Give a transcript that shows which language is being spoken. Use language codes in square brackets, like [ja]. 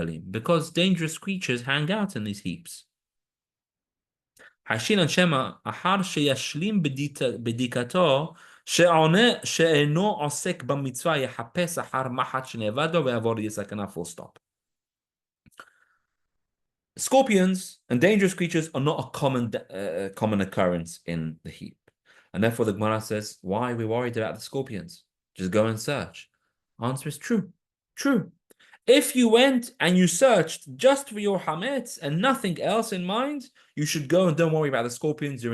[en] Because dangerous creatures hang out in these heaps. [he] חשינן שמא אחר שישלים בדיקתו שאינו עוסק במצווה יחפש אחר מחט שנאבד לו ויעבור לידי סכנה, [en] full stop. Scorpions and dangerous creatures are not a common occurrence in the heap. And therefore the Gemara says, why are we worried about the scorpions? Just go and search. Answer is true. True. If you went and you searched just for your hametz and nothing else in mind, you should go and don't worry about the scorpions.